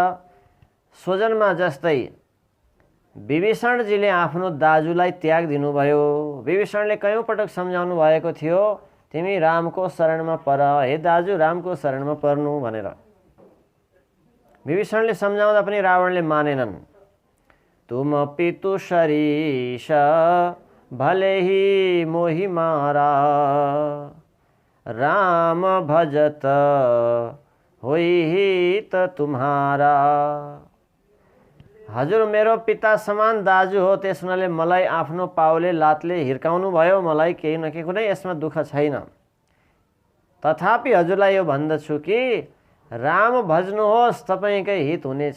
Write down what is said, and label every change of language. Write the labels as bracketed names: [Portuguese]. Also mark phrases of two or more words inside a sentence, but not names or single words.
[Nepali] स्वजनमा जस्तै विभीषणजीले आफ्नो दाजुलाई त्याग दिनुभयो। विभीषणले कयौं पटक सम्झाउनु भएको थियो, तिमी रामको शरणमा पर, हे दाजु रामको शरणमा पर्नु भनेर। विभीषणले सम्झाउँदा पनि रावणले मानेनन्। [Awadhi] तुम पितु शरीष भले ही मोहि मारा, राम भजत होई हित तुम्हारा। [Nepali] हजुर मेरो पिता समान दाजु हो, त्यस हुनाले मलाई आफ्नो पाउले लातले हिर्काउनु भयो। मलाई केही न केही कुनै यसमा दुःख छैन। तथापि हजुरलाई यो भन्दछु कि राम भज्नुहोस्, तपाईँकै हित हुनेछ।